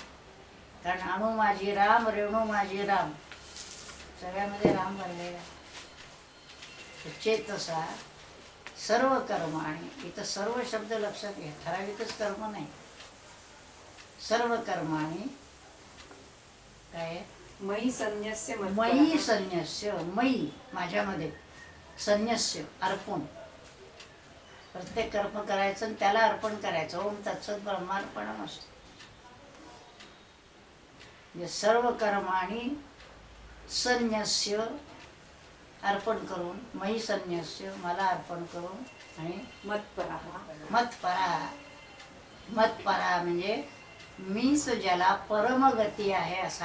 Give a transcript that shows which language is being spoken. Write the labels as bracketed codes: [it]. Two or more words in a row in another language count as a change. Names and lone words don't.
[mr] कारण अणु माझी राम, रेणू माझी राम, सगळ्यामध्ये राम भरलेला आहे. [sa] चेतसा सर्व कर्म, [mr] आणि इथं सर्व शब्द लक्षात घ्या, ठराविकच कर्म नाही, [sa] सर्व कर्माणी [mr] काय, [sa] मयी संन्यस्य मयी संन्यस्य, मयी [mr] माझ्यामध्ये, संन्यस्य अर्पण, प्रत्येक कर्म करायचं आणि त्याला अर्पण करायचं. [sa] ओम तत्सत ब्रह्मार्पणम असतं. [mr] म्हणजे [sa] सर्व कर्माणी संन्यस्य [mr] अर्पण करून, [sa] मयी संन्यस्य [mr] मला अर्पण करून, आणि मत्परा, मत्परा, मत्परा म्हणजे मीच ज्याला परमगती आहे असा.